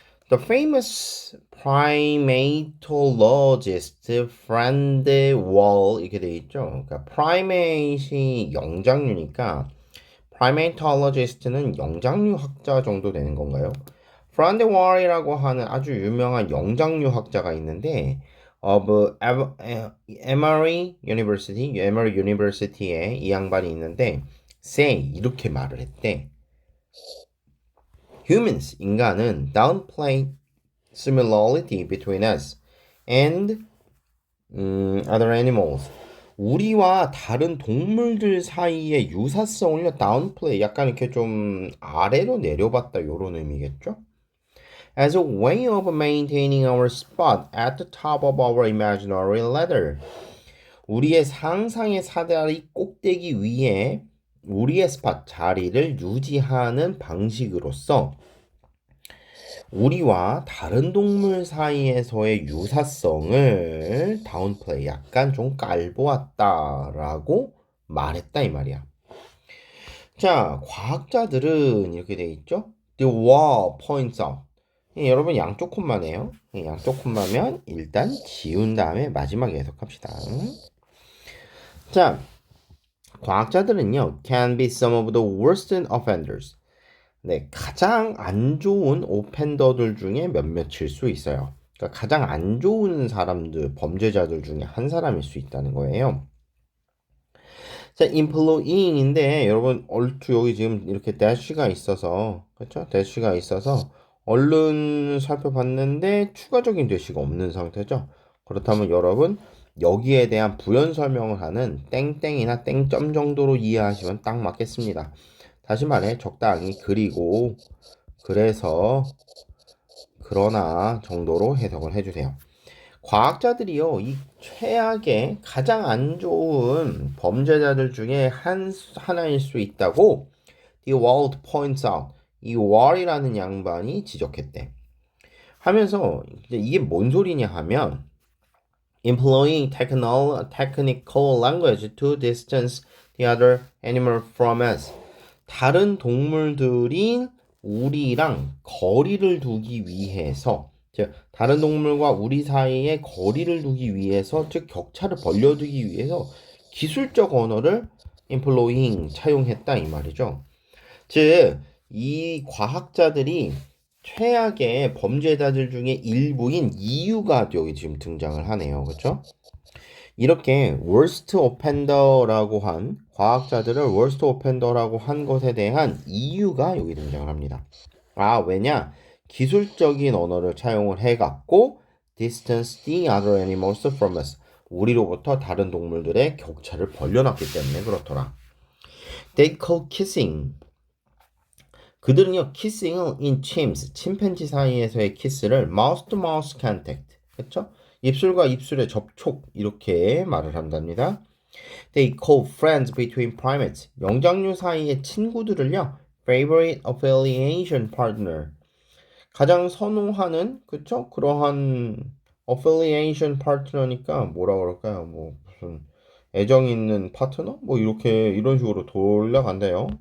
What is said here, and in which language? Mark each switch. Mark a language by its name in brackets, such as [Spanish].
[English] The famous primatologist Frank Wall 이렇게 돼 있죠. [Korean] 그러니까 primate이 영장류니까 primatologist는 영장류 학자 정도 되는 건가요? Frank Wall이라고 하는 아주 유명한 영장류 학자가 있는데 of Emory University, Emory University에 이 양반이 있는데 say 이렇게 말을 했대. [English] Humans, 인간은 downplay similarity between us and other animals. [Korean] 우리와 다른 동물들 사이의 유사성을요, downplay, 약간 이렇게 좀 아래로 내려봤다, 요런 의미겠죠? [English] As a way of maintaining our spot at the top of our imaginary ladder. [Korean] 우리의 상상의 사다리 꼭대기 위에 우리의 스팟, 자리를 유지하는 방식으로서 우리와 다른 동물 사이에서의 유사성을 다운플레이 약간 좀 깔보았다라고 말했다 이 말이야. 자, 과학자들은 이렇게 돼 있죠. [English] The wall points out. 여러분 양쪽 콤마네요. [Korean] 양쪽 콤마면 일단 지운 다음에 마지막에 해석합시다. [English] 자, 과학자들은요 can be some of the worst offenders. [Korean] 네, 가장 안 좋은 오펜더들 중에 몇몇일 수 있어요. 그러니까 가장 안 좋은 사람들, 범죄자들 중에 한 사람일 수 있다는 거예요. 자, employing인데 여러분 얼추 여기 지금 이렇게 dash가 있어서 그렇죠? dash가 있어서 얼른 살펴봤는데 추가적인 dash가 없는 상태죠. 그렇다면 여러분 여기에 대한 부연 설명을 하는 땡땡이나 땡점 정도로 이해하시면 딱 맞겠습니다. 다시 말해 적당히 그리고 그래서 그러나 정도로 해석을 해주세요. 과학자들이요, 이 최악의 가장 안 좋은 범죄자들 중에 하나일 수 있다고 The Wald points out. 이 Wall이라는 양반이 지적했대. [English] 하면서 이게 뭔 소리냐 하면 employing technical language to distance the other animal from us. [Korean] 다른 동물들이 우리랑 거리를 두기 위해서, 즉 다른 동물과 우리 사이에 거리를 두기 위해서, 즉 격차를 벌려두기 위해서 기술적 언어를 employing 차용했다 이 말이죠. 즉 이 과학자들이 최악의 범죄자들 중에 일부인 이유가 여기 지금 등장을 하네요. 그렇죠? 이렇게 worst offender라고 한 과학자들을 worst offender라고 한 것에 대한 이유가 여기 등장을 합니다. 아, 왜냐? [English] 기술적인 언어를 차용을 해갖고 distance the other animals from us. [Korean] 우리로부터 다른 동물들의 격차를 벌려놨기 때문에 그렇더라. [English] They call kissing. [Korean] 그들은요, kissing을 in chimps, 침팬지 사이에서의 키스를 mouth to mouth contact. 그쵸? 입술과 입술의 접촉 이렇게 말을 한답니다. [English] They call friends between primates. [Korean] 영장류 사이의 친구들을요, favorite affiliation partner. 가장 선호하는 그쵸? 그러한 affiliation partner니까 뭐라 그럴까요? 뭐 무슨 애정 있는 파트너? 뭐 이렇게 이런 식으로 돌려간대요.